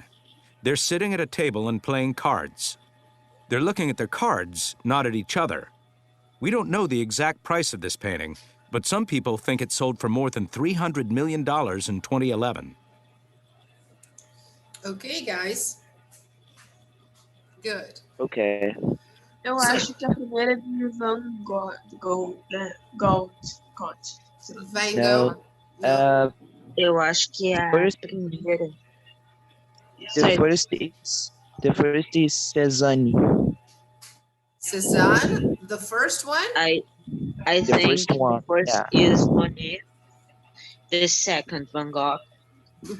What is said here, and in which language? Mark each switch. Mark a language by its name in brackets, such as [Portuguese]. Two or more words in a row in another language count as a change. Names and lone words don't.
[English] They're sitting at a table and playing cards. They're looking at their cards, not at each other. We don't know the exact price of this painting, but some people think it sold for more than $300 million in 2011. Okay, guys. Good. Okay. [Portuguese] Eu [English] So- [Portuguese] acho que a primeira é de Van Gogh, né? Gold. Van [English] No. Gogh. No. [Portuguese] Eu acho que a [English] First- [Portuguese] primeira. [English] The first is Cézanne. Cézanne, the first one. I The think first one, first yeah. is Monet, the second Van Gogh, Mhm.